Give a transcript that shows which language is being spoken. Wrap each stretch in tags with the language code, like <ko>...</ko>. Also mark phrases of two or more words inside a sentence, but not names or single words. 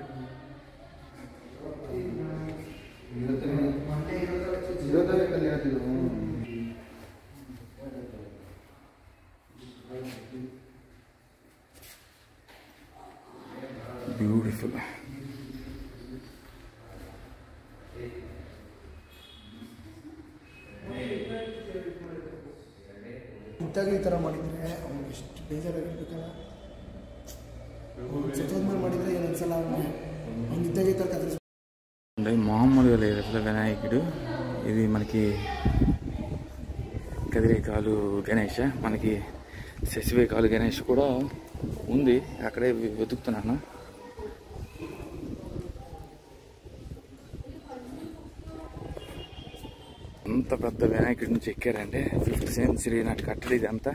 <te>బ్యూటిఫుల్.</te> <kn>ಇತ್ತಾಗ ಈ ಥರ ಮಾಡಿದರೆ ಅವ್ನಿಗೆ ಎಷ್ಟು ಬೇಜಾರಾಗಿರ್ಬೇಕಲ್ಲ. ಸತ್ತೋದ್ಮೇಲೆ ಮಾಡಿದರೆ ಏನು ಅನ್ಸಲ್ಲ. ಅವ್ನಿಗೆ ಇದ್ದಾಗ ಈ ಥರ ಕಥೆ</kn> <te>మామూలుగా లేదు అసలు వినాయకుడు. ఇది మనకి కదిరేకాలు గణేష్, మనకి శశివేకాలు గణేష్ కూడా ఉంది, అక్కడే వెతుకుతున్నాను. అంత పెద్ద వినాయకుడి నుంచి ఎక్కారంటే 5th century నాటి కట్టడి ఇదంతా.</te>